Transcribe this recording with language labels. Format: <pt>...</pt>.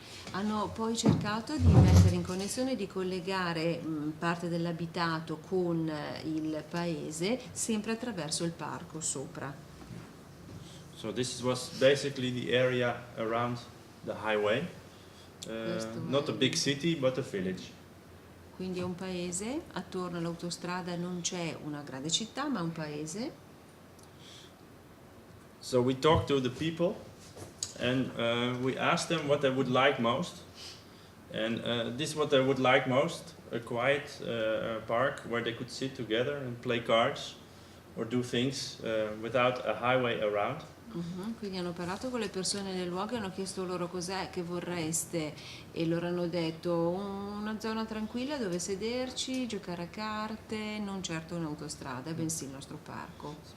<it>Hanno poi cercato di mettere in connessione, di collegare parte dell'abitato con il paese, sempre attraverso il parco sopra.</it> <en>So this was basically the area around the highway. Not a big city, but a village.</en> <it>Quindi è un paese, attorno all'autostrada non c'è una grande città, ma un paese.</it> <en>So we talked to the people and we asked them what they would like most. And this is what they would like most, a quiet park where they could sit together and play cards or do things without a highway around.</en> <it>Quindi hanno parlato con le persone del luogo e hanno chiesto loro cos'è che vorreste e loro hanno detto una zona tranquilla dove sederci, giocare a carte, non certo un'autostrada, bensì il nostro parco.</it>